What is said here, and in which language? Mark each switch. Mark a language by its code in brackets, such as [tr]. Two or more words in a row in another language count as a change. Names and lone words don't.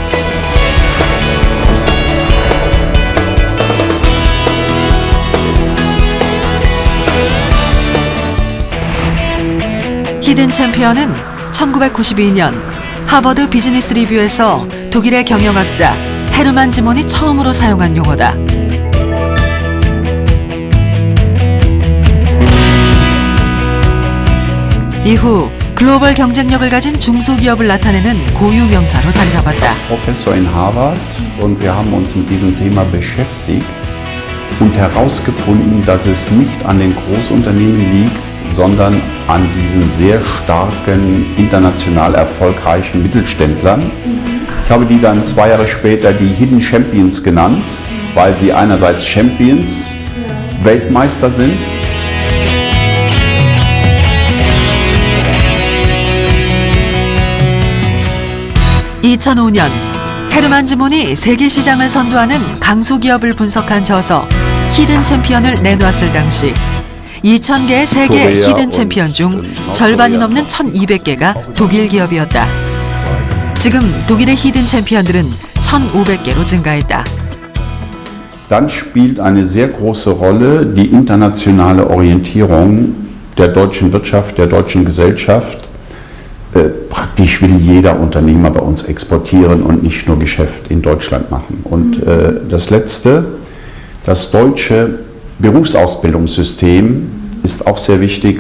[ko] 히든 챔피언은 1992년 하버드 비즈니스 리뷰에서 독일의 경영학자 헤르만 지몬이 처음으로 사용한 용어다. 이후 글로벌 경쟁력을 가진 중소기업을 나타내는 고유 명사로 자리 잡았다. [de] Ich bin Professor in Harvard und wir haben uns mit diesem Thema beschäftigt und herausgefunden, dass es nicht an den Großunternehmen liegt, sondern an diesen sehr starken, international erfolgreichen Mittelständlern. Ich habe die dann 2 Jahre später die [en] Hidden Champions [de] genannt, weil sie einerseits Champions, Weltmeister sind. [ko] 2005년 헤르만 지몬이 세계 시장을 선도하는 강소기업을 분석한 저서 히든 챔피언을 내놓았을 당시 2,000개의 세계 히든 챔피언 중 절반이 넘는 1,200개가 독일 기업이었다. 지금 독일의 히든 챔피언들은 1,500개로 증가했다. [de] Dann spielt eine sehr große Rolle die internationale Orientierung der deutschen Wirtschaft, der deutschen Gesellschaft. Praktisch will jeder Unternehmer bei uns exportieren und nicht nur Geschäft in Deutschland machen. Und das Letzte, das deutsche Berufsausbildungssystem ist auch sehr wichtig.